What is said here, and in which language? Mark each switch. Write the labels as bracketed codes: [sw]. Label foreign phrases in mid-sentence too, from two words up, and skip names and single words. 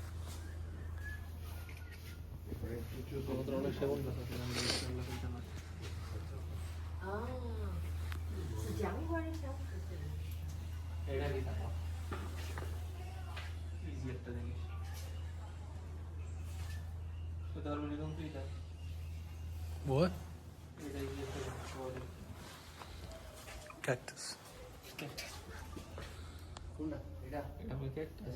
[bn] আমাদের অনেক সেগুন গাছ আছে, আমি এগুলো কিনতে পারি। [zh] 哦，是阳光小子。 [bn] এটা কি টাকা? ইজি একটা জিনিস। তো তার মানে কোন তুই এটা? [en] What? [bn] এটা ইজি একটা জিনিস। [en] Cactus. [bn] কোনটা? এটা? এটা হলো ক্যাকটাস।